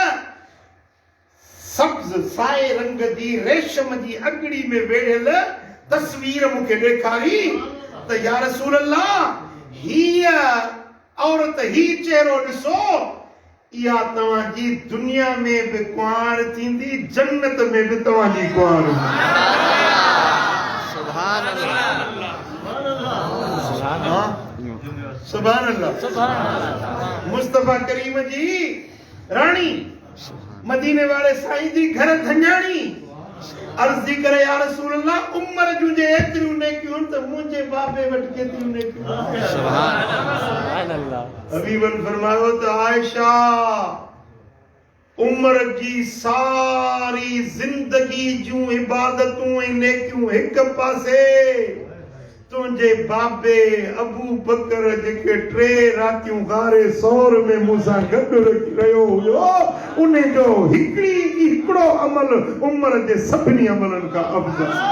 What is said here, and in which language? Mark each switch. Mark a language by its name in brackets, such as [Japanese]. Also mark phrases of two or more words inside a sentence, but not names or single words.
[Sindhi] सब्ज़ साए रंग जी रेशम जी अगड़ी में वेढ़ियल तस्वीर मूंखे ॾेखारी त [Arabic] يا رسول الله [Sindhi] हीअ औरत ही चेहरो ॾिसो इहा तव्हांजी दुनिया में बि कुंवार थींदी जन्नत में बि तव्हांजी कुंवार [Arabic] سبحان الله سبحان الله [Sindhi] मुस्तफ़ा करीम जी रानी मदीने वाले साईं जी घर धन्याणी अर्ज़ थी करे [Arabic] يا رسول الله [Sindhi] उमर जूं जे एतिरियूं नेकियूं त मुंहिंजे बाबे वटि केतिरियूं नेकियूं [Arabic] سبحان الله [Sindhi] हबीबन फरमायो त आयशा उमर जी सारी जिंदगी जूं इबादतूं ऐं नेकियूं हिक पासे तुंहिंजे बाबे अबू बकर जेके 3 रातियूं गारे सौर में मूंसां गॾु रहियो हुयो उन जो हिकिड़ो अमल उमर जे सभिनी अमलनि खां अफ़ज़ल